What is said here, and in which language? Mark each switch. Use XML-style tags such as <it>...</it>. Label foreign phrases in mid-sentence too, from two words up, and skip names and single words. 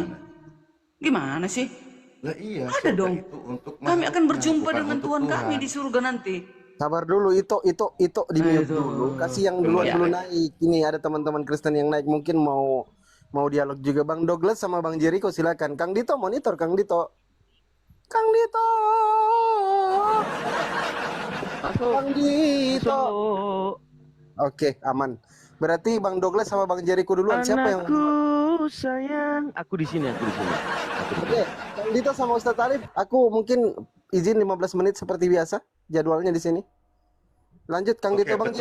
<id>Gimana sih? Lah iya, Ada dong. itu untuk Kami akan makhluknya, berjumpa bukan dengan untuk Tuhan kami di surga nanti. Sabar dulu, itu di mute dulu. Kasih yang duluan dulu naik. Ini ada teman-teman Kristen yang naik, mungkin mau dialog juga. Bang Douglas sama Bang Jericho silakan. Kang Dito monitor, Kang Dito. Kang Dito. Kang Dito. Oke, aman. Berarti Bang Douglas sama Bang Jericho duluan. Siapa yang sayang? Aku di sini. Oke, Kang Dito sama Ustadz Arif, aku mungkin izin 15 menit seperti biasa jadwalnya di sini. Lanjut Kang Dito, Bang</id>